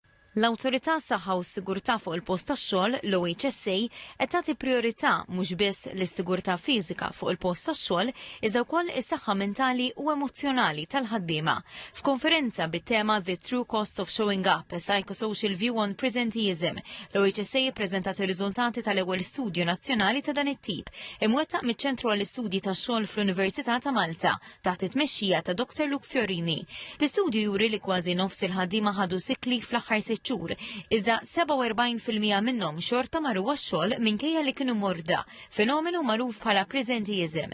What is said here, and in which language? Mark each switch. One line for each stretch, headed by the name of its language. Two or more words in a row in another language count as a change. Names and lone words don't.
Maltese: L-Awtorità Saħħa u s-Sigurtà fuq il-Post tax-xogħol, l-OHSA, qed tagħti priorità mhux biss lis-sigurtà fiżika fuq il-post tax-xogħol, iżda wkoll is-saħħa mentali u emozzjonali tal-ħaddiema. F'konferenza bit-tema The True Cost of Showing Up: A Psychosocial View on Presenteeism, l-OHSA ppreżentat ir-riżultati tal-ewwel studju nazzjonali ta' dan it-tip, imwettaq miċ-Ċentru għall-Istudji tax-xogħol fl-Università ta' Malta taħt it-tmexxija ta' Dr. Luke Fiorini. L-istudju juri li kważi nofs il-ħaddiema ħadu
English: sick leave
Maltese: fl-aħħar xhur, iżda 47% minnhom xorta marru għax-xogħol minkejja li kienu morda, fenomenu magħruf bħala presenteeism.